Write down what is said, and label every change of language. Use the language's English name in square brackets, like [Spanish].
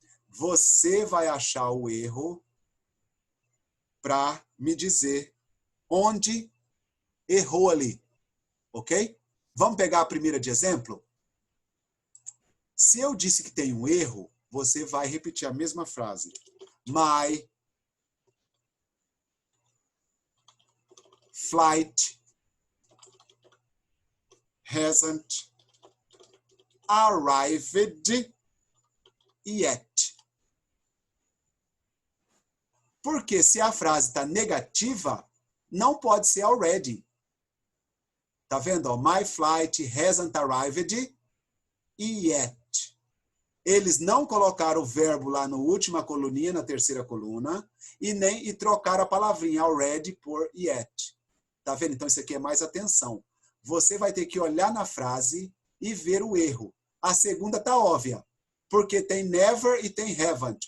[Portuguese] Você vai achar o erro para me dizer onde errou ali. Ok? Vamos pegar a primeira de exemplo? Se eu disse que tem um erro, você vai repetir a mesma frase. [English] My flight hasn't arrived yet. [Portuguese] Porque se a frase está negativa, não pode ser already. Tá vendo? [English] My flight hasn't arrived yet. [Portuguese] Eles não colocaram o verbo lá na última coluninha, na terceira coluna, e trocaram a palavrinha already por yet. Tá vendo? Então, isso aqui é mais atenção. Você vai ter que olhar na frase e ver o erro. A segunda tá óbvia, porque tem never e tem haven't.